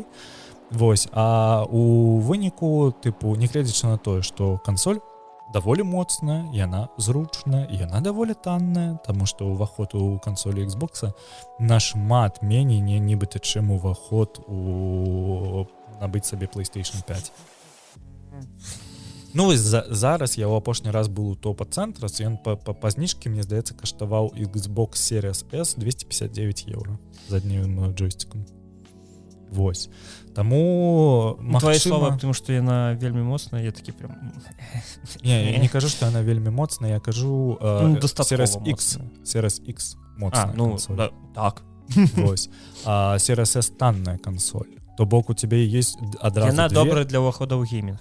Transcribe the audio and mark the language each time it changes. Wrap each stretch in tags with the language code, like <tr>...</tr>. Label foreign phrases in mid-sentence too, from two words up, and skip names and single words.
<be>Вось. А у выніку, тыпу, нягледзячы на тое, што кансоль даволі моцная, яна зручная, яна даволі танная, таму што ўваход у кансолі Xbox'a нашмат меней нібыта, чым уваход у набыць сабе PlayStation 5. Ну вось зараз я ў апошні раз был у топа-цэнтры, ён па зніжкі, мне здаецца, каштаваў Xbox Series S 259 евро з адным джойстиком. Вось. Таму</be> <ru>твои слова, потому</ru> <be>што яна вельмі моцная, я такі прям... Не, я не кажу, што яна вельмі моцная, я кажу Series X моцная кансоль. Так. Вось. А Series S танная кансоль. То бок у тебе есть адразу яна добрая для ўвахода ў геймінг.</be>